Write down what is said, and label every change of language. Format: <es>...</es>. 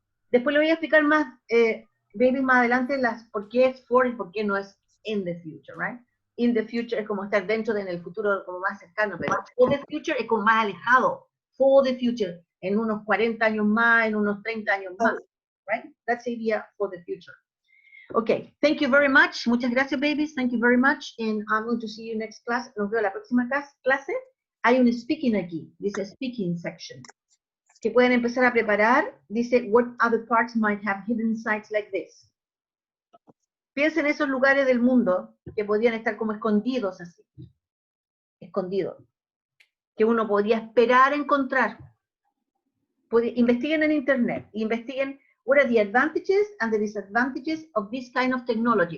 <es>Después le voy a explicar más, baby, más adelante, por qué es for y por qué no es in the future, right? In the future es como estar dentro de en el futuro, como más cercano, pero for the future es como más alejado. For the future, en unos 40 años más, en unos 30 años más.</es> <en>Right? That's the idea for the future. Okay, thank you very much.</en> <es>Muchas gracias, babies.</es> <en>Thank you very much. And I'm going to see you next class.</en> <es>Nos veo la próxima clase. Hay un speaking aquí. Dice speaking section. Que pueden empezar a preparar.</es> <en>Dice, what other parts might have hidden sites like this?</en> <es>Piensen en esos lugares del mundo que podrían estar como escondidos así. Escondidos. Que uno podría esperar encontrar. Investiguen en internet.</es> <en>Investiguen what are the advantages and the disadvantages of this kind of technology?</en>